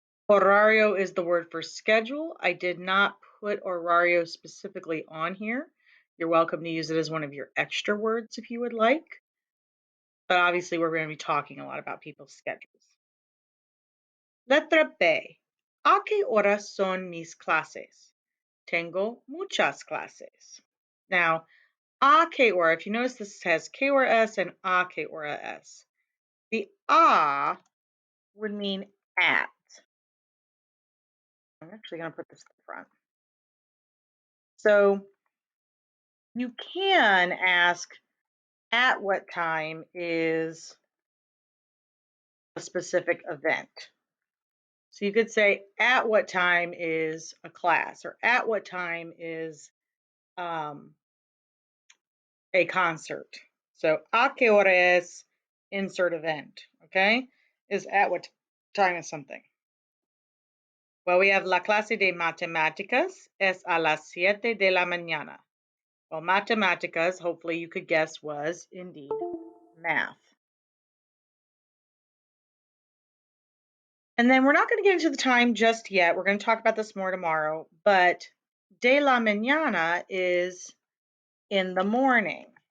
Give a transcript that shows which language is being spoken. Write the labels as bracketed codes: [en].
[en] Horario is the word for schedule. I did not put horario specifically on here. You're welcome to use it as one of your extra words if you would like. But obviously, we're going to be talking a lot about people's schedules. [es] Letra B. ¿A qué horas son mis clases? Tengo muchas clases. [en] Now, a qué hora, if you notice this has qué hora es and a qué hora es. The a would mean at. I'm actually going to put this in front. So you can ask at what time is a specific event. So you could say at what time is a class or at what time is a concert. So [es] a qué hora es [en] insert event, okay? Is at what time is something. Well, we have [es] la clase de matemáticas es a las 7 de la mañana. [en] Well, matemáticas, hopefully you could guess, was indeed math. And then we're not going to get into the time just yet. We're going to talk about this more tomorrow. But [es] de la mañana [en] is in the morning.